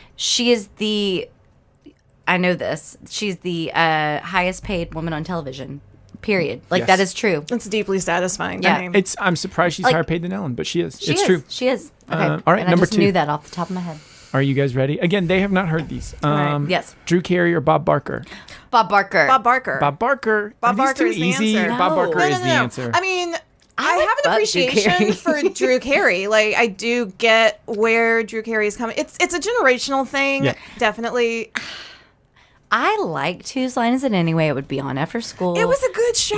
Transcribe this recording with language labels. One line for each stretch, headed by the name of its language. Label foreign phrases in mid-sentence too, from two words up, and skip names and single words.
English: She is I know this. She's the highest paid woman on television, period. Like, Yes. that is true. It's deeply satisfying. Yeah. to me. I'm surprised she's Like- higher paid than Ellen, but she is. She it's is. true. She is. Okay. all right, and number I just 2. knew that off the top of my head. Are you guys ready? Again, they have not heard these. right. Yes. Drew Carey or Bob Barker? Bob Barker. Bob Barker. Bob Barker. Bob Are these Barker too is the easy? answer. Bob No. Barker No, is the answer. I mean, I like have an Drew appreciation Carey. for Drew Carey. Like, I do get where Drew Carey is coming. It's a generational thing, Yeah. definitely. I liked Whose Line Is It Anyway? It would be on after school. It was a good show.